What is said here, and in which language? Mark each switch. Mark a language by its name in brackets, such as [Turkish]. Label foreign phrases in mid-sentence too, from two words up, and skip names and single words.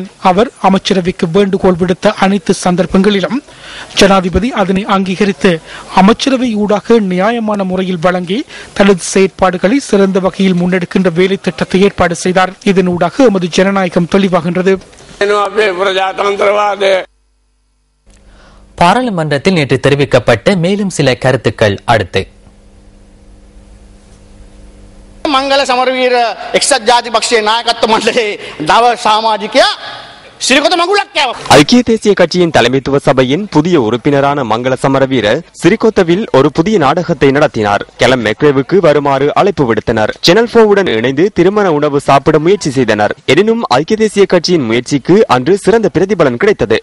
[Tamil] அவர் அமைச்சரவைக்கு வேண்டுகோள் விடுத்த அனைத்து சந்தர்ப்பங்களிலும் ஜனாதிபதி அதனை அங்கீகரித்து அமைச்சரவை ஊடாக நியாயமான முறையில் வழங்கி தனது செயற்பாடுகளை சிறந்த வகையில் முன்னெடுக்கின்ற வேலை திட்டத்தை ஏற்பாடு செய்தார். இதனூடாக எமது ஜனநாயகம் தெளிவாகின்றது. பாராளுமன்றத்தில் நேற்று தெரிவிக்கப்பட்ட மேலும் சில கருத்துக்கள் அடுத்து. [Sinhala] මංගල සමරවීර එක්සත් ජාති පක්ෂයේ නායකත්ව මණ්ඩලයේ නව සමාජිකයා සිරිකොත මඟුලක් කෑවා. [Tamil] ஐக்கிய தேசிய கட்சியின் தலைமைத்துவ சபையின் புதிய உறுப்பினரான மங்கள சமரவீர சிறிகொத்தவில் ஒரு புதிய நாடகத்தை நடத்தினார். கெலம் மெக்ரேவுக்கு வருமாறு அழைப்பு விடுத்தனர். சேனல் 4 இணைந்து திருமண உணவு சாப்பிட முயற்சி செய்தனர். எனினும் ஐக்கிய தேசிய கட்சியின் முயற்சிக்கு அன்று சிறந்த பிரதிபலன் கிடைத்தது.